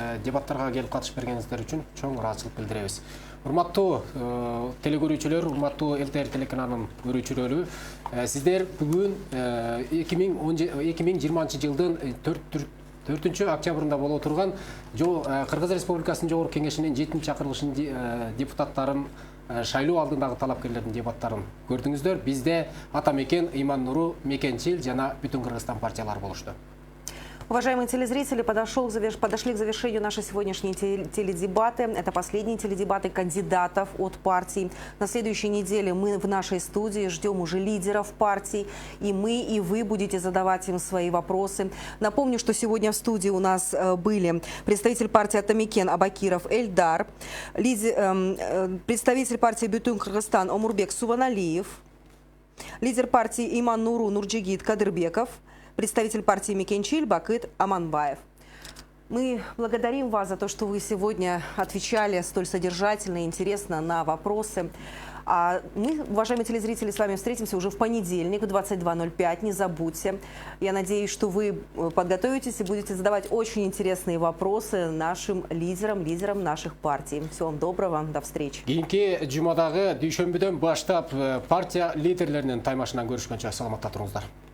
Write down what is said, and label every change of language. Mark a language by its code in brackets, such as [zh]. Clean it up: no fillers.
[ky] Дебаттарга келип катышып бергениңиздер үчүн чоң ыраазычылык билдиребиз. Урматтуу телекөрүүчүлөр, урматтуу ЛТР телеканалынын көрүүчүлөрү, сиздер бүгүн 2020 жылдын 4 октябрында боло турган Кыргыз Республикасынын Жогорку Кеңешинин 7-чакырылышынын депутаттарын шайлоо алдындагы талапкерлердин дебаттарын көрдүңүздөр. Бизде Атамекен, Ыйман Нуру, Мекенчил жана Бүтүн Кыргызстан партиялары болушту. [ru] Уважаемые телезрители, подошли к завершению наши сегодняшние теледебаты. Это последние теледебаты кандидатов от партий. На следующей неделе мы в нашей студии ждем уже лидеров партий. И мы, и вы будете задавать им свои вопросы. Напомню, что сегодня в студии у нас были представитель партии Атамекен Абакиров Эльдар, представитель партии Бүтүн Кыргызстан Омурбек Суваналиев, лидер партии Ыйман Нуру Нурджигит Кадырбеков, представитель партии Мекенчиль Бакыт Аманбаев. Мы благодарим вас за то, что вы сегодня отвечали столь содержательно и интересно на вопросы. А мы, уважаемые телезрители, с вами встретимся уже в понедельник в 22:05. Не забудьте. Я надеюсь, что вы подготовитесь и будете задавать очень интересные вопросы нашим лидерам наших партий. Всего вам доброго. До встречи. [ky] Кийинки жумадагы дүйшөмбүдөн баштап партия лидерлеринин таймашынан көрүшкөнчө саламатта туруңуздар.